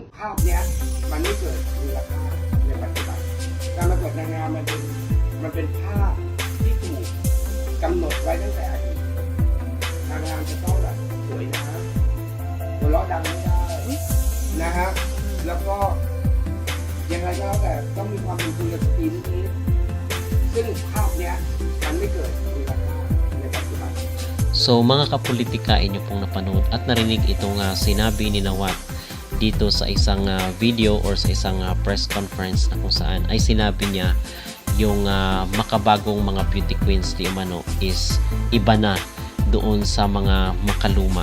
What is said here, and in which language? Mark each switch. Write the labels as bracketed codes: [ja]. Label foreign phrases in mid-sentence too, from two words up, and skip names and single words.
[th] ภาพเนี้ยมันไม่เกิดมูลค่าในปัจจุบันการประกวดนางงามมันเป็นภาพที่ถูกกำหนดไว้ตั้งแต่อดีตนางงามจะต้องแบบสวยนะหัวเราะดังไม่ได้นะฮะแล้วก็ยังไงก็แล้วแต่ต้องมีความเป็นคุณสตรีนิดๆซึ่งภาพเนี้ยมันไม่เกิดมูลค่าในปัจจุบัน [tl] So mga kapolitika, inyo pong napanood at narinig itong sinabi ni Nawat dito sa isang video or sa isang [en] press conference [tl] na kung saan ay sinabi niya yung makabagong mga [en] beauty queens [tl] di umano is iba na doon sa mga makaluma.